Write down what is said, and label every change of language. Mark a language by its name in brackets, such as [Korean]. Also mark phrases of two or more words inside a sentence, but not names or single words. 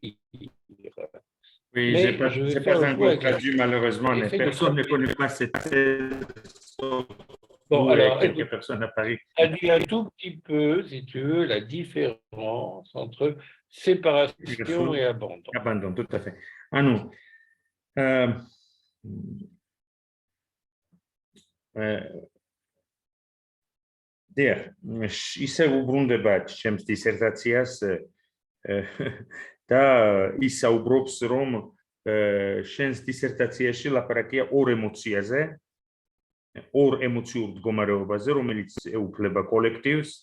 [French] Oui, je n'ai pas encore traduit malheureusement. Personne ne connaît pas cette thèse. Bon, alors, quelques personnes à Paris. Traduis un tout petit peu, si tu veux, la différence entre séparation et abandon. Abandon, tout à fait. Ah non. [Georgian] დიახ, ისე უბრუნდება ჩემს დისერტაციას და ის საუბრობს, რომ შენს დისერტაციაში ლაპარაკია ორ ემოციაზე, ორ ემოციურ მდგომარეობაზე, რომელიც ეუფლება კოლექტივს